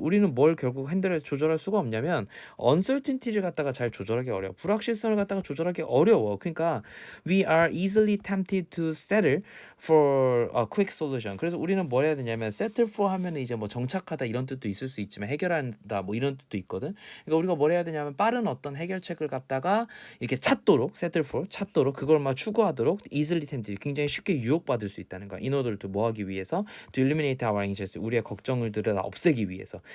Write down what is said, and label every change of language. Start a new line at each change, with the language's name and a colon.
Korean: 우리는 뭘 결국 핸들해서 조절할 수가 없냐면 uncertainty를 갖다가 잘 조절하기 어려워. 불확실성을 갖다가 조절하기 어려워.
English: 그러니까 we are easily tempted to settle for a quick solution.
Korean: 그래서 우리는 뭘 해야 되냐면 settle for 하면은 이제 뭐 정착하다 이런 뜻도 있을 수 있지만 해결한다 뭐 이런 뜻도 있거든. 그러니까 우리가 뭘 뭘 해야 되냐면 빠른 어떤 해결책을 갖다가 이렇게 찾도록 settle for 찾도록 그걸 막 추구하도록
English: easily tempted
Korean: 굉장히 쉽게 유혹받을 수 있다는 거야.
English: in order to
Korean: 뭐 하기 위해서
English: to eliminate our anxiety
Korean: 우리의 걱정들을 없애기 위해서.